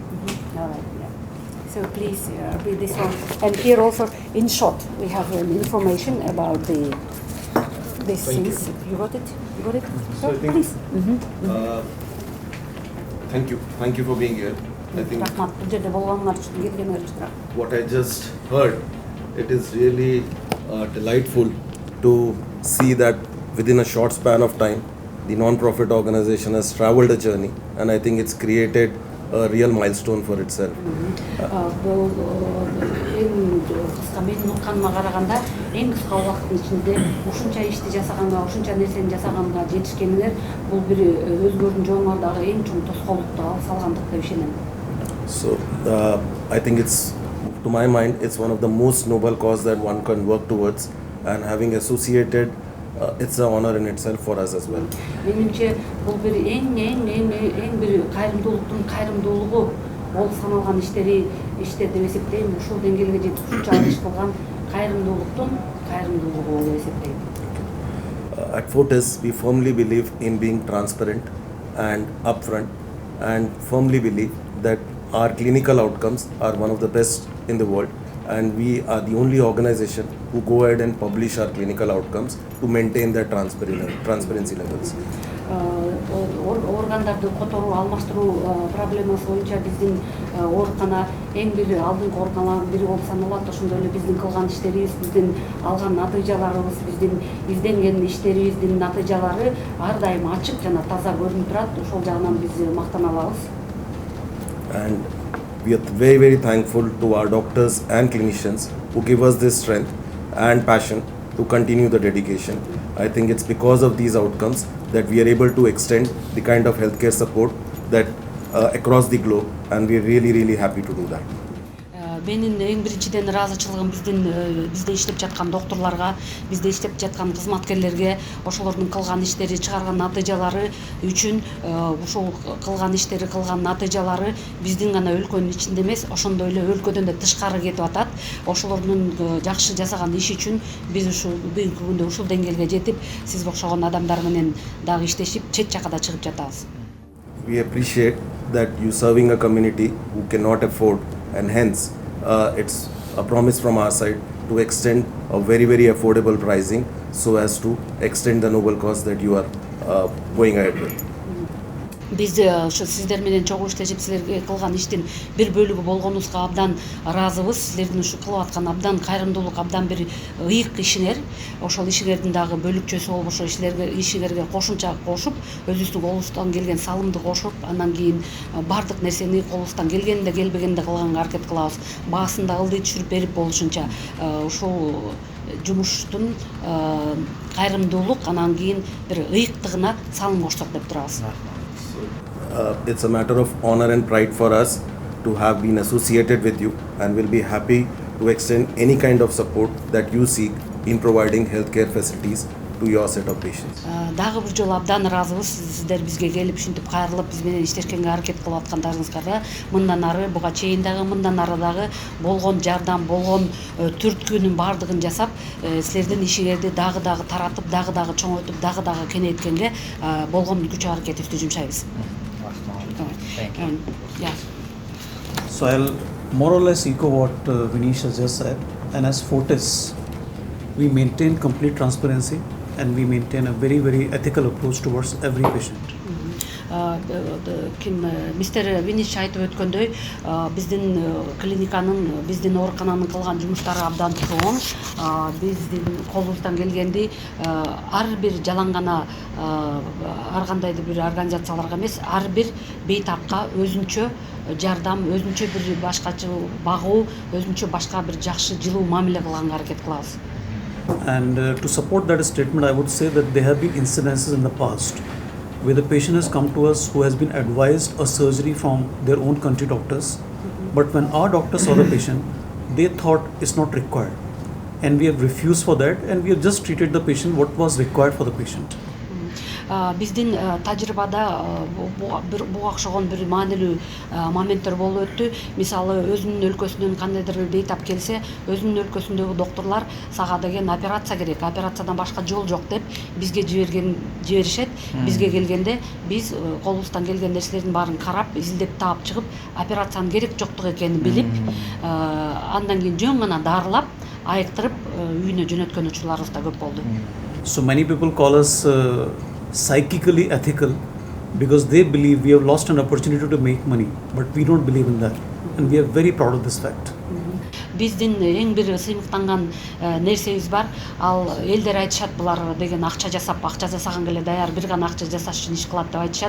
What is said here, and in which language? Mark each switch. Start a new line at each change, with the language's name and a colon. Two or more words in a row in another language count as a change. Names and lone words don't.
English: All right. Yeah. So please read this one. And here also, in short, we have information about these things. You got it? You got it? So I think, please. Thank you for being here. I think
Kazakh: Рахмат. Бұл жерде болғаныңар үшін келгеніңер үшін рахмат.
English: what I just heard, it is really delightful to see that within a short span of time, the non-profit organization has traveled a journey, and I think it's created a real milestone for itself.
Kazakh: Бұл ең қысқа менің ұққаныма қарағанда ең қысқа уақыттың ішінде
Kyrgyz: ушунча ишти жасаганга, ушунча нерсени жасаганга жетишкениңер бул бир өзгөрдүн жолуңардагы эң чоң тоскоолдукту алып салгандык деп ишенем.
English: So I think it's, to my mind, it's one of the most noble cause that one can work towards, and having associated, it's an honor in itself for us as well.
Kyrgyz: Менимче бул бир эң бир кайрымдуулуктун кайрымдуулугу болуп саналган иштер деп эсептейм. Ушул деңгээлге жетип ушунча иш кылган кайрымдуулуктун кайрымдуулугу болуп эсептейм.
English: At Fortis, we firmly believe in being transparent and upfront, and firmly believe that our clinical outcomes are one of the best in the world, and we are the only organization who go ahead and publish our clinical outcomes to maintain their transparency levels.
Kyrgyz: Органдарды которуу, алмаштыруу проблемасы боюнча биздин оорукана эң бир алдыңкы ооруканалардын бири болуп саналат. Ошондой эле биздин кылган иштерибиз, биздин алган натыйжаларыбыз, биздин изденген иштерибиздин натыйжалары ар дайым ачык жана таза көрүнүп турат. Ошол жагынан биз мактана алабыз.
English: And we are very, very thankful to our doctors and clinicians who give us this strength and passion to continue the dedication. I think it's because of these outcomes that we are able to extend the kind of healthcare support that across the globe, and we are really, really happy to do that.
Kyrgyz: Менин эң биринчиден ыраазычылыгым бизде иштеп жаткан докторлорго, бизде иштеп жаткан кызматкерлерге, ошолордун кылган иштери, чыгарган натыйжалары үчүн, ушул кылган иштери, кылган натыйжалары биздин гана өлкөнүн ичинде эмес, ошондой эле өлкөдөн да тышкары кетип атат. Ошолордун жакшы жасаган иши үчүн биз ушул бүгүнкү күндө ушул деңгээлге жетип, сиз окшогон адамдар менен дагы иштешип, чет жакка да чыгып жатабыз.
English: We appreciate that you serving a community who cannot afford, and hence it's a promise from our side to extend a very, very affordable pricing so as to extend the noble cause that you are going ahead with.
Kyrgyz: Биз ошо сиздер менен чогуу иштешип силерге кылган иштин бир бөлүгү болгонубузга абдан ыраазыбыз. Силердин ушу кылып аткан абдан кайрымдуулук, абдан бир ыйык ишиңер. Ошол ишиңердин дагы бөлүкчөсү болуп, ошо ишиңерге кошумча кошуп, өзүбүздүн колубуздан келген салымды кошуп, андан кийин бардык нерсени колубуздан келгенде келбегенде кылганга аракет кылабыз. Баасын да ылдый түшүрүп берип болушунча ушул жумуштун кайрымдуулук, анан кийин бир ыйыктыгына салым кошсок деп турабыз.
English: It's a matter of honor and pride for us to have been associated with you, and we'll be happy to extend any kind of support that you seek in providing healthcare facilities to your set of patients.
Kyrgyz: Дагы бир жолу абдан ыраазыбыз. Сиздер бизге келип ушинтип кайрылып биз менен иштешкенге аракет кылып аткандарыңызга. Мындан ары, буга чейин дагы, мындан ары дагы болгон жардам, болгон түрткүнүн баардыгын жасап, силердин ишиңерди дагы таратып, дагы чоңойтуп, дагы кеңейткенге болгон күч аракетибизди жумшайбыз.
English: Yeah. So I'll more or less echo what Vinish has just said. And as Fortis, we maintain complete transparency and we maintain a very, very ethical approach towards every patient.
Kyrgyz: Мистер Виниш айтып өткөндөй, биздин клиниканын, биздин оорукананын кылган жумуштары абдан чоң. Биздин колубуздан келгенди ар бир жалаң гана ар кандайдыр бир организацияларга эмес, ар бир бейтапка өзүнчө жардам, өзүнчө бир башкача багуу, өзүнчө башка бир жакшы жылуу мамиле кылганга аракет кылабыз.
English: And to support that statement, I would say that there have been incidences in the past where the patient has come to us who has been advised a surgery from their own country doctors, but when our doctors saw the patient, they thought it's not required, and we have refused for that, and we have just treated the patient what was required for the patient.
Kyrgyz: Биздин тажрыйбада буга окшогон бир маанилүү моменттер болуп өттү. Мисалы, өзүнүн өлкөсүнөн кандайдыр бир бейтап келсе, өзүнүн өлкөсүндөгү доктурлар сага деген операция керек, операциядан башка жол жок деп бизге жиберишет. Бизге келгенде биз колубуздан келген нерселердин баарын карап, изилдеп таап чыгып, операциянын керек жоктугу экенин билип, андан кийин жөн гана дарылап, айыктырып үйүнө жөнөткөн учурларыбыз да көп болду.
English: So many people call us psychically ethical because they believe we have lost an opportunity to make money, but we don't believe in that, and we are very proud of this fact.
Kyrgyz: Биздин эң бир сыймыктанган нерсебиз бар. Ал элдер айтышат, булар деген акча жасаган эле даяр, бир гана акча жасаш үчүн иш кылат деп айтышат.